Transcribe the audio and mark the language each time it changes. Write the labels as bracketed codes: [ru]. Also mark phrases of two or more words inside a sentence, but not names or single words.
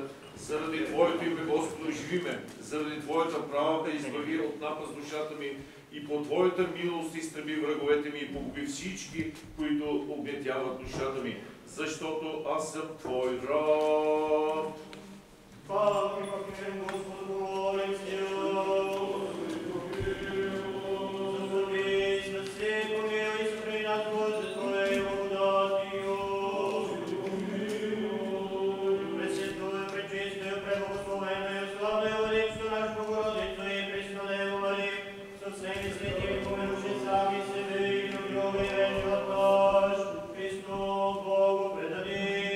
[bg] Заради Твоето име, Господи, живи ме. Заради Твоята правда избави от напаст душата ми и по Твоята милост изтреби враговете ми и погуби всички, които огнетяват душата ми. Защото аз съм Твой раб. [cu] Пак и Господу молим се, заступись на всеку милость и спри нас, Боже, Твоей благодатью. Пресвятую, пречистую, преблагословенную, славную Владычицу нашу Богородицу и Преснодеву Марию, со всеми святыми, помянувши сами себе и друг друга и весь живот наш, Христу Богу предадим.